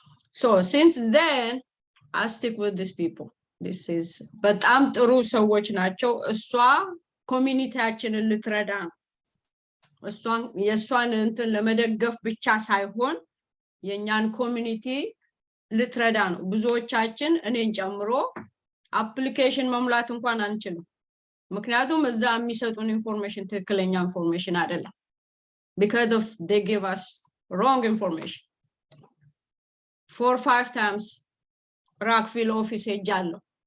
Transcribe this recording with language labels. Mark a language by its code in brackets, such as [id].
[en] So since then I stick with these people. This is [am] በጣም ጥሩ ሰዎች ናቸው። እሷ ኮሚኒቲያችንን ልትረዳ ነው። የእሷን እንትን ለመደገፍ ብቻ ሳይሆን የኛን ኮሚኒቲ ልትረዳ ነው። ብዙዎቻችን እኔን ጨምሮ አፕሊኬሽን መሙላት እንኳን አንችልም። ምክንያቱም እዛ የሚሰጡን ኢንፎርሜሽን ትክክለኛ ኢንፎርሜሽን አይደለም። [en] because of they give us wrong information. 4 or 5 times Rockville office ሄጃለሁ.